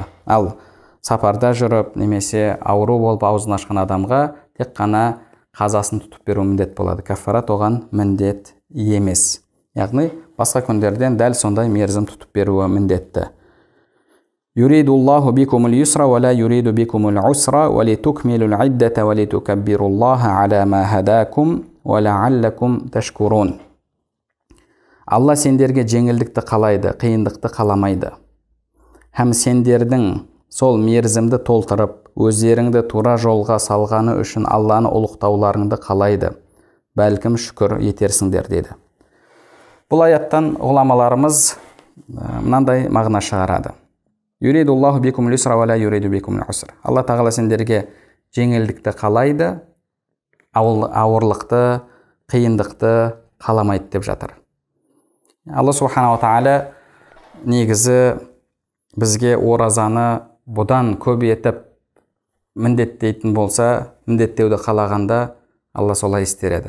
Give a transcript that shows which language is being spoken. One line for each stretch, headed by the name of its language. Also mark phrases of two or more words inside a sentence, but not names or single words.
Kazakh: Ал сапарда жүріп немесе ауру болып аузын ашқан адамға тек қана қазасын тұтып беру міндет болады. Каффарат оған міндет емес. Яғни басқа күндерден дәл сондай мерзім тұтып беруі міндетті.
Arabic: يريد الله بكم اليسر ولا يريد بكم العسر ولتكملوا العدة ولتكبروا الله على ما هداكم ولعلكم تشكرون.
Kazakh: Алла сендерге жеңілдікті қалайды, қиындықты қаламайды. Һәм сендердің сол мерзімді толтырып, өздеріңді тура жолға салғаны үшін Алланы ұлықтауларыңды қалайды. Бәлкім шүкір етерсіңдер деді. Бұл аяттан ғұламаларымыз мынандай мағына шығарады.
Arabic: يريد الله بكم اليسر ولا يريد بكم العسر.
Kazakh: Алла тағала сендерге жеңілдікті қалайды, ауырлықты, қиындықты қаламайды деп жатыр. Алла субханаху тағала негізі бізге оразаны бұдан көп етіп міндеттейтін болса, міндеттеуді қалағанда Алла солай істереді.